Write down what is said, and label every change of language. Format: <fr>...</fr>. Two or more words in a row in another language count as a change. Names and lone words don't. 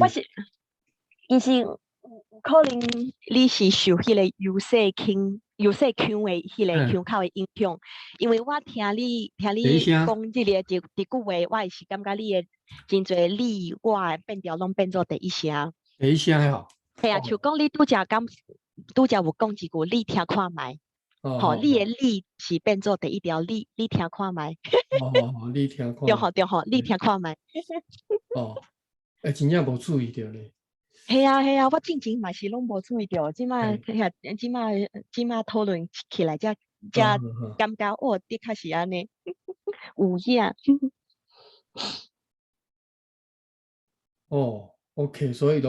<nan>我是，伊是可能你是受迄个有色腔的迄个腔口的影响，因为我听你讲即个一句话，我也是感觉你的真侪你我的变调拢变做第一声。第一声还好。系啊，像讲你拄则有讲一句，你听看觅，吼，你的你是变做第一条，你听看觅，你听看。对吼，你听看觅。真正无注意到咧。系啊，我进前嘛是拢无注意到，即摆讨论起来，才感觉哦，的确是安尼，有影。 OK，所以拢</nan>